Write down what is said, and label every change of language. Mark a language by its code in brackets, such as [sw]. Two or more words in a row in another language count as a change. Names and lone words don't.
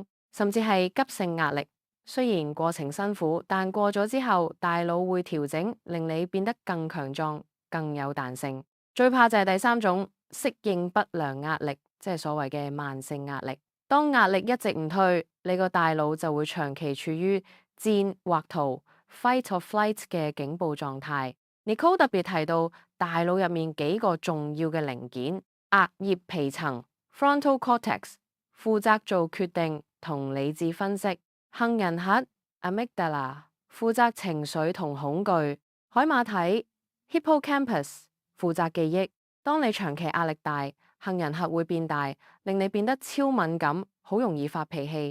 [yue] 甚至係急性壓力，雖然過程辛苦，但過咗之後，大腦會調整，令你變得更強壯、更有彈性。最怕就係第三種適應不良壓力，即係所謂嘅慢性壓力。當壓力一直唔退，你個大腦就會長期處於戰或逃 [en] （fight or flight） [yue] 嘅警報狀態。Nicole 特別提到大腦入面幾個重要嘅零件：額葉皮層 [en] （frontal cortex） [yue] 負責做決定同理智分析，杏仁核 amygdala 負責情緒同恐懼，海馬體 hippocampus 負責記憶。當你長期壓力大，杏仁核會變大，令你變得超敏感，好容易發脾氣。